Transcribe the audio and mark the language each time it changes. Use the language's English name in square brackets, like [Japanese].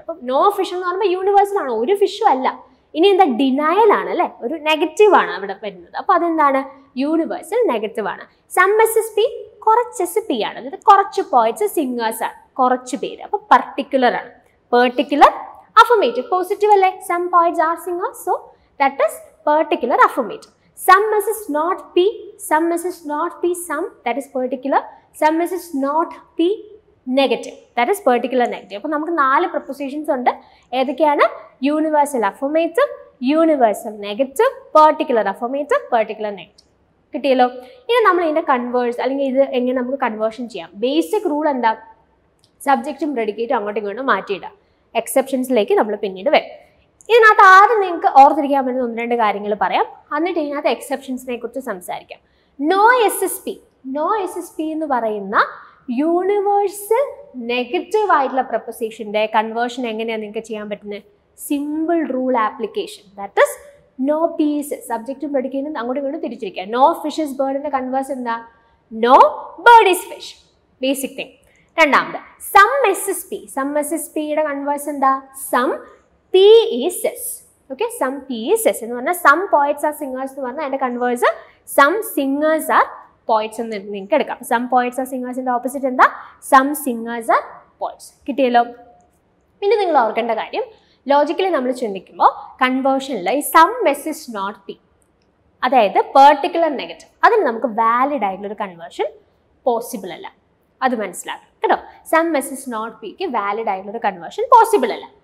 [Malayalam] അപ്പം no fish എന്ന് പറയുമ്പോൾ യൂണിവേഴ്സൽ ആണ്, ഒരു ഫിഷും അല്ല. ഇനി എന്താ, ഡിനയൽ ആണ് അല്ലേ, ഒരു നെഗറ്റീവ് ആണ് അവിടെ വരുന്നത്. അപ്പോൾ അതെന്താണ്, യൂണിവേഴ്സൽ നെഗറ്റീവ് ആണ്. [English] some S S P [Malayalam] കുറച്ച് എസ് പി ആണ്, അതായത് കുറച്ച് പോയിറ്റ്സ് സിംഗേഴ്സ് ആണ്, കുറച്ച് പേര്. അപ്പോൾ പർട്ടിക്കുലർ ആണ്, പെർട്ടിക്കുലർ അഫർമേറ്റീവ്, പോസിറ്റീവ് അല്ലേ, [English] Some poets are singers, so that is particular affirmative. Some is not P, some is not P, some, that is particular. Some is not P negative, that is particular negative. [Malayalam] അപ്പോൾ നമുക്ക് 4 prepositions ഉണ്ട്. ഏതൊക്കെയാണ്, universal affirmative, universal negative, particular affirmative, particular negative. കിട്ടിയല്ലോ. ഇനി നമ്മൾ ഇതിൻ്റെ converse അല്ലെങ്കിൽ ഇത് എങ്ങനെ നമുക്ക് കൺവേർഷൻ ചെയ്യാം. ബേസിക് റൂൾ എന്താ, സബ്ജക്റ്റും പ്രെഡിക്കേറ്റും അങ്ങോട്ടും ഇങ്ങോട്ടും മാറ്റിയിടാം. എക്സെപ്ഷൻസിലേക്ക് നമ്മൾ പിന്നീട് വരും. ഇതിനകത്ത് ആദ്യം നിങ്ങൾക്ക് ഓർത്തിരിക്കാൻ പറ്റുന്ന 1-2 കാര്യങ്ങൾ പറയാം, എന്നിട്ട് ഇതിനകത്ത് എക്സെപ്ഷൻസിനെ കുറിച്ച് സംസാരിക്കാം. [English] no S S P, [Malayalam] no yes S P എന്ന് പറയുന്ന യൂണിവേഴ്സൽ നെഗറ്റീവ് ആയിട്ടുള്ള പ്രപ്പോസിഷൻ്റെ കൺവേർഷൻ എങ്ങനെയാണ് നിങ്ങൾക്ക് ചെയ്യാൻ പറ്റുന്നത്, simple rule application. [English] that is no Ps, [Malayalam] സബ്ജക്റ്റും പ്രെഡിക്കേറ്റും അങ്ങോട്ടും ഇങ്ങോട്ടും തിരിച്ചിരിക്കുക. [English] no fish is ബേർഡിൻ്റെ [Malayalam] കൺവേഴ്സ് എന്താ, [English] no bird is fish, [Malayalam] basic thing. രണ്ടാമത് some S S P, some S S പിയുടെ കൺവേഴ്സ് എന്താ, [English] Some P is S. [Malayalam] Okay, [English] some P is S [Malayalam] എന്ന് പറഞ്ഞാൽ [English] some poets are singers [Malayalam] എന്ന് പറഞ്ഞാൽ അതിൻ്റെ converse [English] some singers are poets [Malayalam] എന്ന് നിങ്ങൾക്ക് എടുക്കാം. [English] some poets are singers [Malayalam] ൻ്റെ ഓപ്പോസിറ്റ് എന്താ, [English] some singers are poets. [Malayalam] കിട്ടിയല്ലോ. പിന്നെ നിങ്ങൾ ഓർക്കേണ്ട കാര്യം, ലോജിക്കലി നമ്മൾ ചിന്തിക്കുമ്പോൾ കൺവേർഷനിൽ ഈ [English] some S is not P, [Malayalam] അതായത് പെർട്ടിക്കുലർ നെഗറ്റീവ്, അതിന് നമുക്ക് വാലിഡ് ആയിട്ടുള്ളൊരു കൺവേർഷൻ പോസിബിൾ അല്ല. അത് മനസ്സിലാക്കണം കേട്ടോ. Some S is not pick valid ആയിട്ടുള്ളൊരു കൺവേർഷൻ പോസിബിൾ അല്ല.